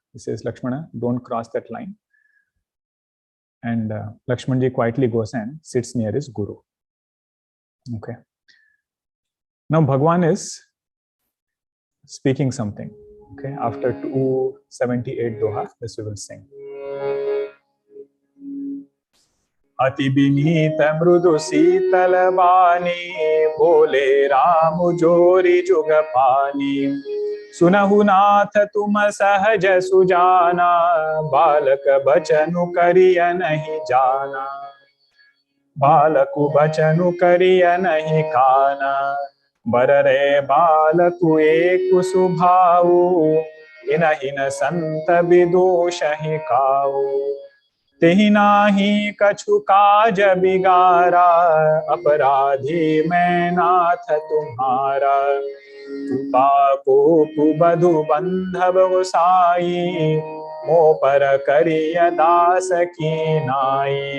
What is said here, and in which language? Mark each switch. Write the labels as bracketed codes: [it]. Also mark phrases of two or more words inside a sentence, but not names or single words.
[en] He says, Lakshmana, don't cross that line. And Lakshmanji quietly goes and sits near his guru. Okay. Now Bhagwan is speaking something. Okay, after 278 Doha, this we will sing. [awa] अति बिनीत मृदु सीतल बानी, बोले राम जोरि जुगपानी. सुनहु नाथ तुम सहज सुजाना, बालक बचनु करिय नहिं जाना. बालकु बचनु करिय नहिं काना. बररे बालकु एकु सुभाऊ, इनहिन संत बिदूषहिं काऊ. तेहि नाही कछु काज बिगारा, अपराधी मैं नाथ तुम्हारा. कृपा को बधु बंधव गोसाई, मो पर करिय दास की नाई.